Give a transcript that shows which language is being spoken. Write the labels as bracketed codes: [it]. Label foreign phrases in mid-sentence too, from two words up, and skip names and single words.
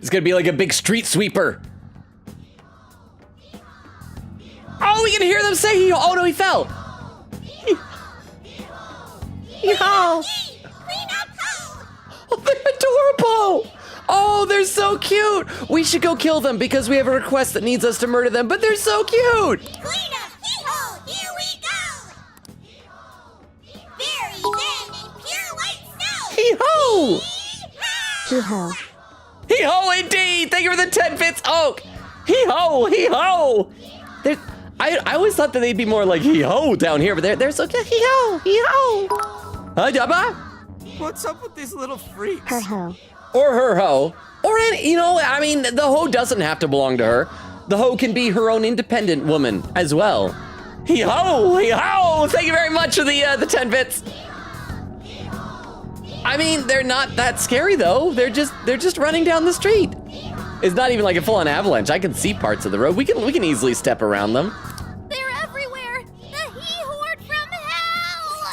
[en] It's gonna be like a big street sweeper. Oh, we can hear them say he. Oh no, he fell. Yeehaw! Clean up home! Oh, they're adorable. Oh, they're so cute. We should go kill them because we have a request that needs us to murder them, but they're so cute. Clean up, hee-ho! Here we go! Very thin and pure white snow! Hee-ho! Hee-ho. Hee-ho indeed! Thank you for the 10 bits, Oak! Hee-ho! Hee-ho! I always thought that they'd be more like hee-ho down here, but they're so cute. Hee-ho! Hee-ho! Huh, Jabba? What's up with these little freaks? Her-ho. Or her hoe. Or any, I mean, the hoe doesn't have to belong to her. The hoe can be her own independent woman as well. Hee-ho! Hee-ho! Thank you very much for the 10 bits. I mean, they're not that scary though. They're just running down the street. It's not even like a full-on avalanche. I can see parts of the road. We can easily step around them. They're everywhere! The He-Horde from hell!